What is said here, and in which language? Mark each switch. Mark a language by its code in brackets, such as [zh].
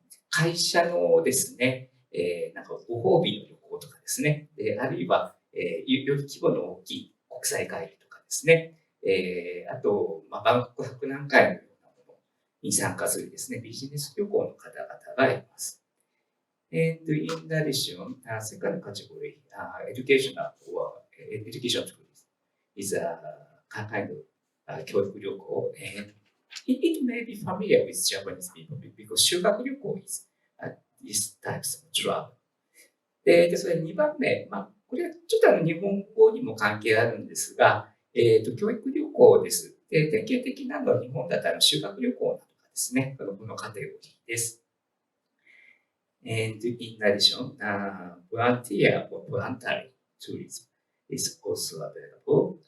[ja] 会社のですね、なんかご褒美の旅行とかですね、あるいは、より規模の大きい国際会議とかですね、あと、万国博覧会のようなものに参加するですね、ビジネス旅行の方々がいます。 [en] And in addition, second category, educational or education tourism is a kind of 教育旅行. And it may be familiar with Japanese people because 修学旅行 is these types of travel. [ja] で、それ2番目、これはちょっと日本語にも関係あるんですが、教育旅行です。で、典型的なのは日本だったら修学旅行などがですね、このカテゴリーです。 [en] And in addition, volunteer or voluntary tourism is also available.